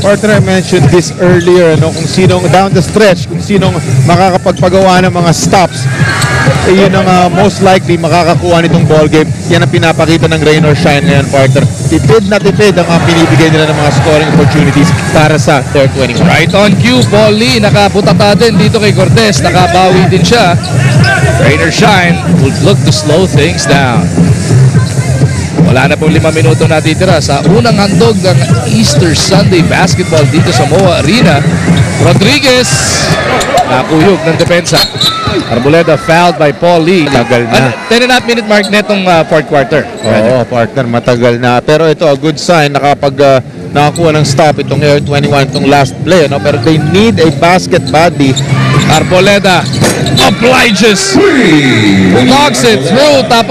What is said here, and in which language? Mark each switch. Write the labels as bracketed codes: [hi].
[en] Partner, I mentioned this earlier, kung sinong down the stretch, [tl] kung sinong makakapagpagawa ng mga [en] stops, yun ang most likely makakakuha nitong ball game. [tl] Yan ang pinapakita ng Rain or Shine ngayon, partner. Tipid na tipid ang pinibigay nila ng mga scoring opportunities para sa Air 21. [en] Right on cue, [tl] Paul Lee nakaputata din dito kay Cortez. Nakabawi din siya. [en] Rain or Shine would look to slow things down. [tl] Wala na pong 5 minuto natitira sa unang handog ng Easter Sunday basketball dito sa MOA Arena. Rodriguez nakuyog ng depensa. [en] Arboleda fouled by Paul Lee. [tl] Tagal na. [en] 10.5 minute mark netong 4th quarter. [tl] Oo, partner, matagal na. Pero ito, [en] a good sign [tl] nakakuha ng stop itong Air 21 itong last play. [en] Pero they need a basket badly. Arboleda obliges. Knocks it through. Top